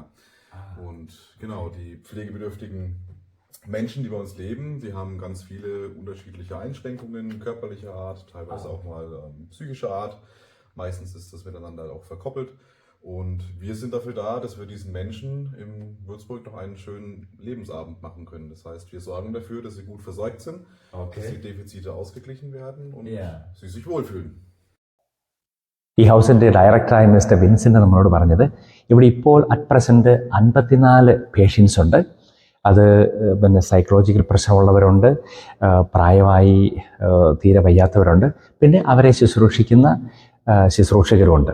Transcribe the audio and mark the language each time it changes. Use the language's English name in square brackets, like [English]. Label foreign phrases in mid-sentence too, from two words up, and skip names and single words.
[German] Und genau, die pflegebedürftigen Menschen, die bei uns leben, die haben ganz viele unterschiedliche Einschränkungen körperlicher Art, teilweise auch mal psychischer Art. Meistens ist das miteinander auch verkoppelt. Und wir sind dafür da, dass wir diesen Menschen in Würzburg noch einen schönen Lebensabend machen können. Das heißt, wir sorgen dafür, dass sie gut versorgt sind, dass die Defizite ausgeglichen werden und sie sich wohlfühlen. [Malayalam] ഈ ഹൗസിൻ്റെ ഡയറക്ടറായ മിസ്റ്റർ വിൻസെൻ്റ് നമ്മളോട് പറഞ്ഞത്, ഇവിടെ ഇപ്പോൾ [English] at present [Malayalam] 54 പേഷ്യൻസ് ഉണ്ട്. അത് പിന്നെ സൈക്കോളജിക്കൽ പ്രശ്നമുള്ളവരുണ്ട്, പ്രായമായി തീരെ വയ്യാത്തവരുണ്ട്, പിന്നെ അവരെ ശുശ്രൂഷിക്കുന്ന ശുശ്രൂഷകരുമുണ്ട്.